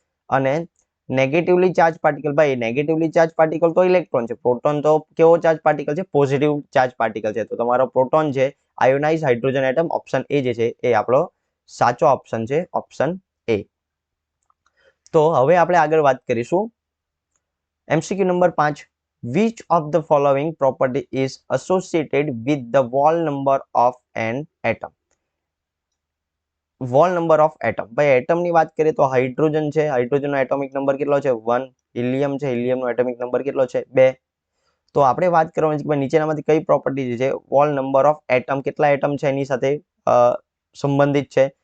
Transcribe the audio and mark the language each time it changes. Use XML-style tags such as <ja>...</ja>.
<gu>અને negatively charge particle. ભાઈ negatively charge particle તો ઇલેક્ટ્રોન છે. પ્રોટોન તો કેવો ચાર્જ પાર્ટિકલ છે પોઝિટિવ ચાર્જ પાર્ટિકલ છે. તો તમારો પ્રોટોન છે આયોનાઇઝ હાઇડ્રોજન એટમ ઓપ્શન એ જે છે એ આપણો સાચો ઓપ્શન છે ઓપ્શન એ. તો હવે આપણે આગળ વાત કરીશું MCQ number 5.</gu> <en>Which of the following property is associated with the wall number of an atom? Wall number of atom.</en> <gu>ભાઈ એટમની વાત કરીએ તો હાઇડ્રોજન છે, હાઇડ્રોજનનો એટોમિક નંબર કેટલો છે 1. હિલિયમ છે, હિલિયમનો એટોમિક નંબર કેટલો છે 2. તો આપણે વાત કરવાની છે કે નીચેનામાંથી કઈ પ્રોપર્ટી છે</gu> <en>wall number of atom,</en> <gu>કેટલા એટમ છે એની સાથે સંબંધિત છે.</gu>